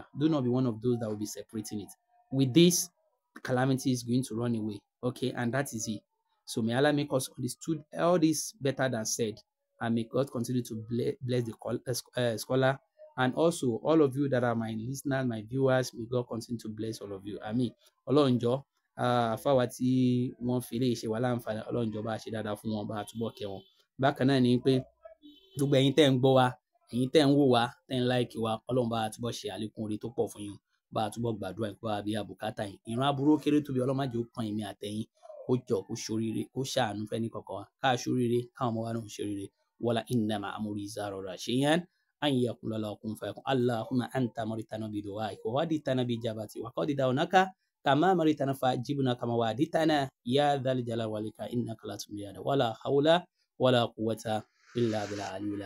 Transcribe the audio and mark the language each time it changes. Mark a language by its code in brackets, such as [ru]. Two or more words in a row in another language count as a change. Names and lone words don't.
[en] Do not be one of those that will be separating it. With this, calamity is going to run away. Okay, and that is it. So may Allah make us understood all this better than said, and may God continue to bless the scholar, and also all of you that are my listeners, my viewers. May God continue to bless all of you. [yo] Àmín. Ọlọ́run jọ̀ọ́, fáwa tí wọ́n fi lè ṣe wá láǹfààní, Ọlọ́run jọ̀ọ́ bá ṣe dáadáa fún wọn, bá túbọ̀ kẹ́ wọn. Bákan náà ni pé gbogbo ẹ̀yin tẹ́ ń gbọ́ wa, ẹ̀yin tẹ́ ń wò wá, tẹ́ ń like wa, Ọlọ́run bá túbọ̀ ṣe àlékún oore tó pọ̀ fún yín, bá túbọ̀ gbàdúrà ìpò àbí àbùkátà yín. Ìran aburú kéré tóbi, Ọlọ́run má jẹ́ ó kan èmi àtẹ̀yìn, kó jọ kó ṣoríire, kó ṣàánú fẹ́ni kọ̀ọ̀kan wa, ká ṣoríire, káwọn ọmọ wa náà ṣoríire. [ar] ولا إنما أمري إذا أراد شيئا أن يقول له كن فيكون. اللهم أنت أمرتنا بدعائك ووعدتنا بإجابتك وقد دعوناك كما أمرتنا فأجبنا كما وعدتنا يا ذا الجلال والإكرام إنك لا تخلف الميعاد ولا حول ولا قوة إلا بالله العلي العظيم.